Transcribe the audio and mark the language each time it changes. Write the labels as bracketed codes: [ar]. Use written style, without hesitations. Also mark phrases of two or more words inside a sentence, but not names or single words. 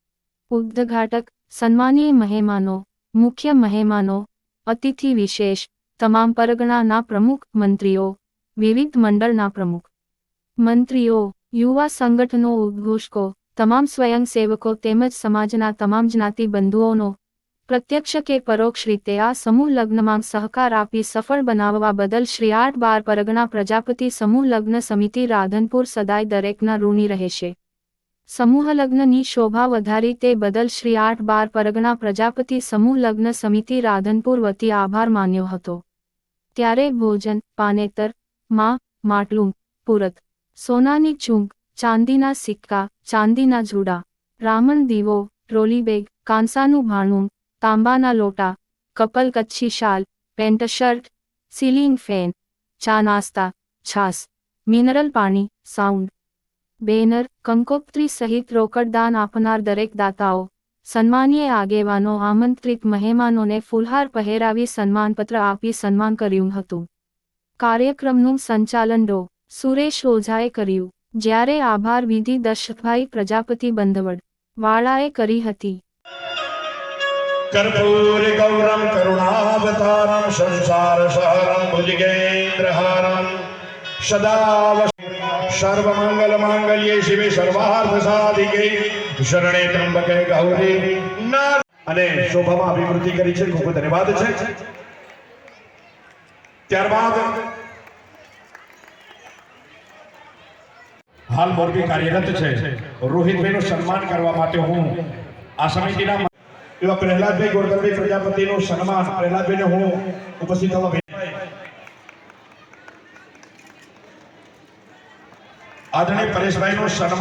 [gu] ઉદ્ઘાટક સન્માનીય મહેમાનો મુખ્ય મહેમાનો અતિથિ વિશેષ તમામ પરગણાના પ્રમુખ મંત્રીઓ વિવિધ મંડળના પ્રમુખ મંત્રીઓ યુવા સંગઠનો ઉદ્ઘોષકો તમામ સ્વયંસેવકો તેમજ સમાજના તમામ જ્ઞાતિ બંધુઓનો પ્રત્યક્ષ કે પરોક્ષ રીતે આ સમૂહ લગ્નમાં સહકાર આપી સફળ બનાવવા બદલ શ્રી 8-12 પરગણા પ્રજાપતિ સમૂહ લગ્ન સમિતિ રાધનપુર સદાય દરેકના ઋણી રહેશે। સમૂહ લગ્નની શોભા વધારી તે બદલ શ્રી 8-12 પરગણા પ્રજાપતિ સમૂહ લગ્ન સમિતિ રાધનપુર વતી આભાર માન્યો હતો। ત્યારે ભોજન પાનેતર માં માટલું પૂરત સોનાની ચૂંક ચાંદીના સિક્કા ચાંદીના જુડા રામણ દીવો ટ્રોલી બેગ કાંસાનું ભાણું તાંબાના લોટા કપલ કચ્છી શાલ પેન્ટ શર્ટ સીલિંગ ફેન ચા નાસ્તા છાસ મિનરલ પાણી સાઉન્ડ બેનર કંકોત્રી સહિત રોકડદાન આપનાર દરેક દાતાઓ સન્માનીય આગેવાનો આમંત્રિત મહેમાનોને ફૂલહાર પહેરાવી સન્માનપત્ર આપી સન્માન કર્યું હતું। કાર્યક્રમનું સંચાલન ડો સુરેશ ઓઝાએ કર્યું, જ્યારે આભાર વિધિ દશરથભાઈ પ્રજાપતિ બંધવડ વાળાએ કરી હતી। [sa] कर्पूर गौरम करुणावतारम संसार सहरम भुजगेन्द्रहारम सदा सर्वमंगल मांगल्ये शिवे सर्वार्थ साधिके शरणे त्र्यंबके गौरी नार [gu] અને શોભામાં અભિવૃદ્ધિ કરી છે। ખૂબ ધન્યવાદ છે। ત્યારબાદ હાલ મોરબી કાર્યરત છે રોહિતભાઈનું સન્માન કરવા માટે હું આ સમિતિના એવા પ્રહલાદભાઈ ગોરધનભાઈ પ્રજાપતિનું સન્માન પ્રહલાદભાઈને હું ઉપસ્થિત થવા આદરણીય પરેશભાઈનું સન્માન